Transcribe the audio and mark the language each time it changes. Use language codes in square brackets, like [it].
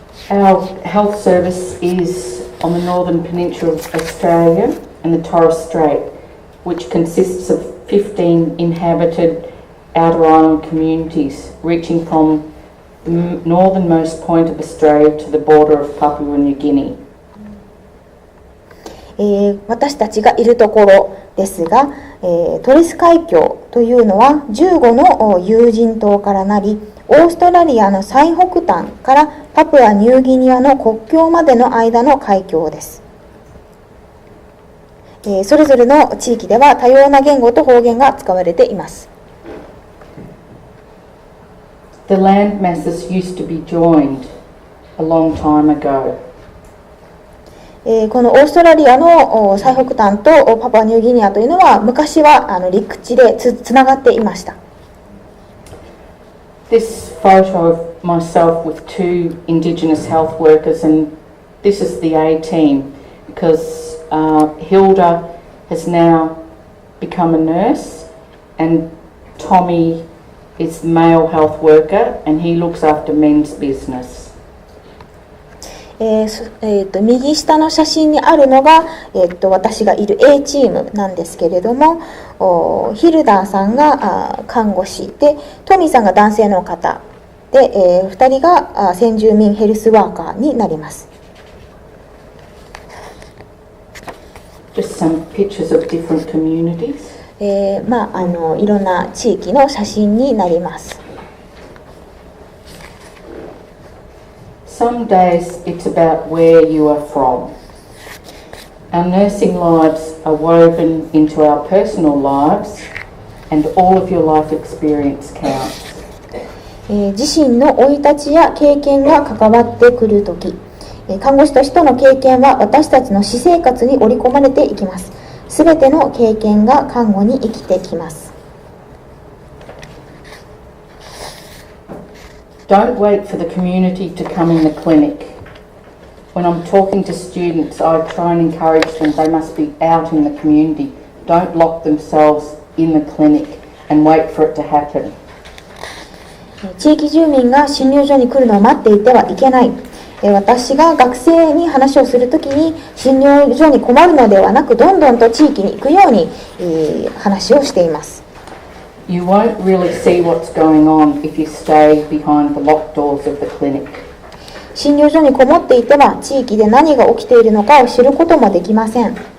[en] Our health service is on the northern peninsula of Australia and the Torres Strait, which consists of 15 inhabited outer island communities reaching from the northernmost point of Australia to the border of Papua New Guinea. [ja] 私たちがいるところですが、トレス海峡というのは15の有人島からなり、オーストラリアの最北端からパプアニューギニアの国境までの間の海峡です。それぞれの地域では多様な言語と方言が使われています。 [en] The land masses used to be joined a long time ago. [ja] このオーストラリアの最北端とパプアニューギニアというのは昔は陸地でつながっていました。 [en] This photo of myself with two Indigenous health workers, and this is the A team because Hilda has now become a nurse and Tommy is the male health worker and he looks after men's business. [ja] 右下の写真にあるのが、私がいる A チームなんですけれども、ヒルダーさんが看護師で、トミーさんが男性の方で、2人が先住民ヘルスワーカーになります。 [en] Just some pictures of different communities. [ja] いろんな地域の写真になります。 [en] Some days it's about where you are from. Our nursing lives are woven into our personal lives and all of your life experience counts. [ja] 自身の生い立ちや経験が関わってくるとき、看護師としての経験は私たちの私生活に織り込まれていきます。すべての経験が看護に生きてきます。 [en] Don't wait for the community to come in the clinic. When I'm talking to students, I try and encourage them they must be out in the community. Don't lock themselves in the clinic and wait for it to happen. [ja] 地域住民が診療所に来るのを待っていてはいけない。私が学生に話をするときに診療所に困るのではなく、どんどんと地域に行くように話をしています。 [en] You won't really see what's going on if you stay behind the locked doors of the clinic. [ja] 診療所にこもっていては地域で何が起きているのかを知ることもできません。